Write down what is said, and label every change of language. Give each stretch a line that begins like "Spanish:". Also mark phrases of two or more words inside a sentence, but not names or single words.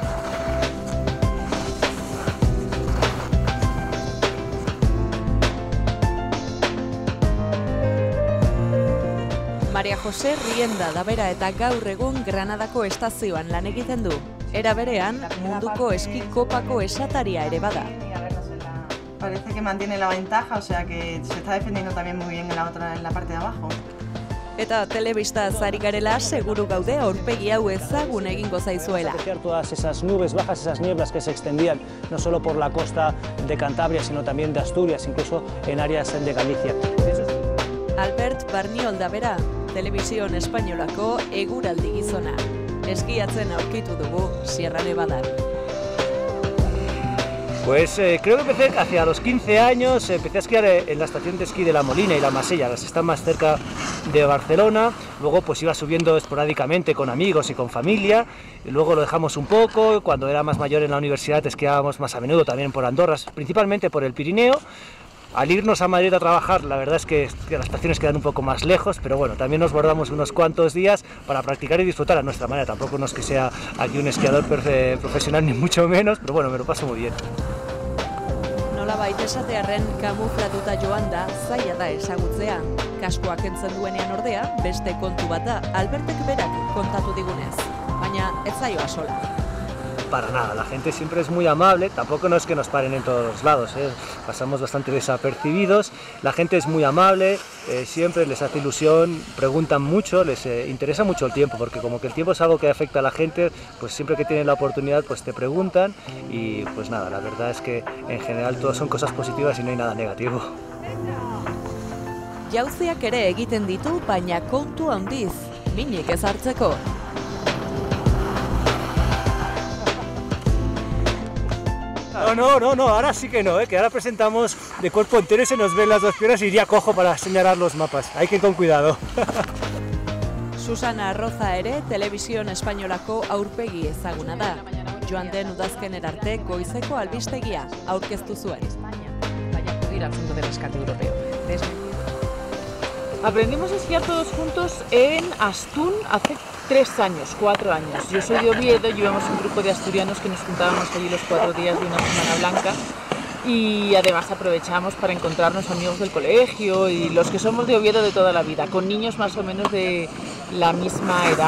Basque: Maria Jose Rienda da bera eta gaur egun Granadako estazioan lan egiten du. Era berean, munduko eski kopako esataria ere bada.
Spanish: Parece que mantiene la ventaja, o sea que se está defendiendo también muy bien en la parte de abajo.
Basque: Eta telebista ari garela seguru gaude aurpegi hau ezagun egingo zaizuela.
Spanish: Todas esas nubes bajas, esas nieblas que se extendían no solo por la costa de Cantabria, sino también de Asturias, incluso en áreas de Galicia.
Basque: Albert Barniol da bera, Televisión Espainolako eguraldi gizona. Eskiatzen aurkitu dugu Sierra Nevadan.
Spanish: Pues creo que empecé hacia los 15 años, empecé a esquiar en la estación de esquí de La Molina y La Masella, las están más cerca de Barcelona. Luego pues iba subiendo esporádicamente con amigos y con familia, y luego lo dejamos un poco. Cuando era más mayor en la universidad esquiábamos más a menudo también por Andorra, principalmente por el Pirineo. Al irnos a Madrid a trabajar, la verdad es que las estaciones quedan un poco más lejos, pero bueno, también nos guardamos unos cuantos días para practicar y disfrutar a nuestra manera. Tampoco no es que sea aquí un esquiador profesional, ni mucho menos, pero bueno, me lo paso muy bien.
Basque: Nolabait esatearren kamuflatuta joan da, zaila da ezagutzea. Kaskoak entzen duenean ordea, beste kontu bat da, Albertek berak kontatu digunez. Baina ez zaioa sola.
Spanish: Para nada, la gente siempre es muy amable, tampoco no es que nos paren en todos los lados, pasamos bastante desapercibidos, la gente es muy amable, siempre les hace ilusión, preguntan mucho, les interesa mucho el tiempo, porque como que el tiempo es algo que afecta a la gente, pues siempre que tienen la oportunidad pues te preguntan y pues nada, la verdad es que en general todas son cosas positivas y no hay nada negativo.
Basque: Jauziak ere egiten ditu, baina kontu handiz, minik ez hartzeko.
Spanish: No, ahora sí que no, que ahora presentamos de cuerpo entero y se nos ven las dos piernas y iría cojo para señalar los mapas, hay que ir con cuidado.
Basque: Susana Arroza ere, Televisión Espainolako aurpegi ezaguna da. Joan den udazkener arte goizeko albistegia aurkeztu zuen.
Spanish: Vaya a acudir al Fondo de Rescate Europeo. Aprendimos a esquiar todos juntos en Astún hace 4 años. Yo soy de Oviedo y llevamos un grupo de asturianos que nos juntábamos allí los 4 días de una Semana Blanca y además aprovechamos para encontrarnos amigos del colegio y los que somos de Oviedo de toda la vida, con niños más o menos de la misma edad.